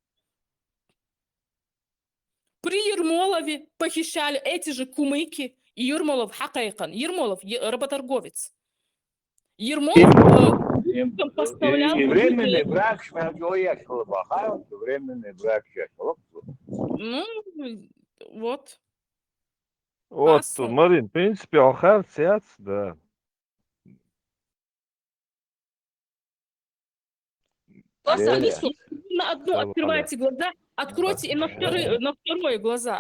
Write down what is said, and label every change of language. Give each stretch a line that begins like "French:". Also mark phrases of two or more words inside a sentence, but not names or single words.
Russian: При Ермолове похищали эти же кумыки. И Ермолов хакайкан. Ермолов работорговец. Ермолов поставлял... И временный брак, временный брак. Ну, вот. Вот, Марин, в принципе, Алхар Сиац, да. На одно открывайте глаза, откройте и на второе глаза.